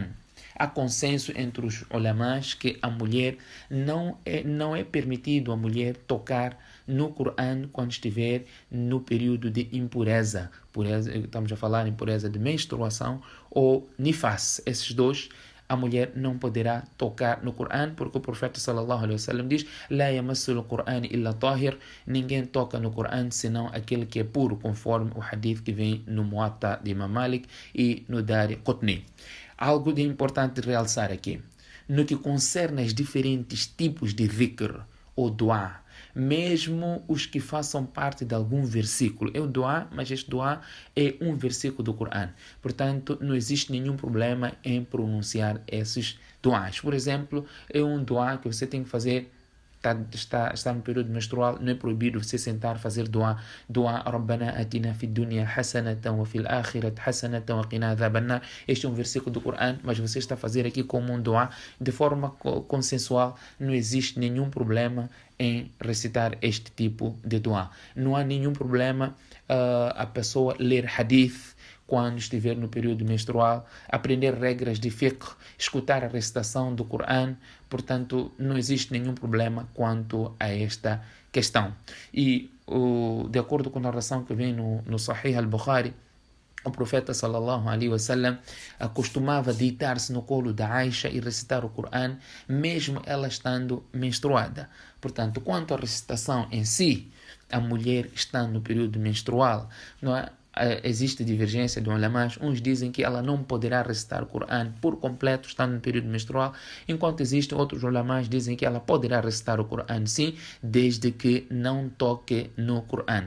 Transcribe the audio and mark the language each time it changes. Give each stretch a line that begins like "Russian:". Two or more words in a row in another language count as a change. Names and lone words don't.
Portuguese: Há consenso entre os ulamás que a mulher não é permitido a mulher tocar no Coran quando estiver no período de impureza. Estamos a falar em impureza de menstruação ou nifas. Esses dois, a mulher não poderá tocar no Coran, porque o profeta
Arabic: صلى الله عليه وسلم
Portuguese: diz:
Arabic: "لا يمس القرآن إلا طاهر",
Portuguese: ninguém toca no Coran senão aquele que é puro, conforme o hadith que vem no Muwatta de Imam Malik e no Dari Qutni. Algo de importante realçar aqui, no que concerne aos diferentes tipos de dhikr ou dua, mesmo os que façam parte de algum versículo. É o dua, mas este dua é um versículo do Coran. Portanto, não existe nenhum problema em pronunciar esses duas. Por exemplo, é um dua que você tem que fazer. Está no período menstrual, não é proibido você sentar fazer dua.
Arabic: ربنا آتنا في الدنيا حسنة وفي الآخرة حسنة وقنا عذاب النار.
Portuguese: Este é um versículo do Coran, mas você está a fazer aqui como um dua de forma consensual. Não existe nenhum problema em recitar este tipo de dua. Não há nenhum problema a pessoa ler hadith quando estiver no período menstrual, aprender regras de fiqh, escutar a recitação do Coran. Portanto, não existe nenhum problema quanto a esta questão. E, de acordo com a narração que vem no Sahih al-Bukhari, o profeta
Arabic: صلى الله عليه وسلم
Portuguese: costumava deitar-se no colo da Aisha e recitar o Coran, mesmo ela estando menstruada. Portanto, quanto à recitação em si, a mulher está no período menstrual, não é? Existe divergência de ulamás. Uns dizem que ela não poderá recitar o Coran por completo estando no período menstrual, enquanto existem outros ulamás que dizem que ela poderá recitar o Coran sim, desde que não toque no Coran.